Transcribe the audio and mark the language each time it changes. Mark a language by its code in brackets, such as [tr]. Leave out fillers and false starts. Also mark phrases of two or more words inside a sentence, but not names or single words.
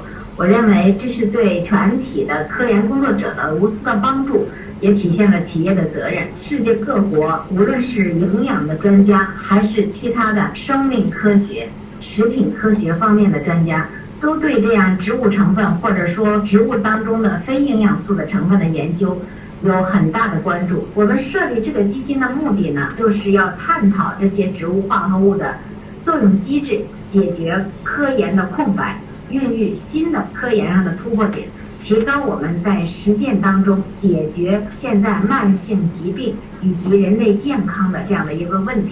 [zh] 我認為這是對全體的科研工作者的無私的幫助，也體現了企業的責任。世界各國，無論是營養的專家，還是其他的生命科學、食品科學方面的專家，都對這樣植物成分或者說植物當中的非營養素的成分的研究有很大的關注。我們設立這個基金的目的呢，就是要探討這些植物化合物的作用機制，解決科研的空白，孕育新的科研上的突破點，提高我們在實踐當中解決現在慢性疾病以及人類健康的這樣的一個問題。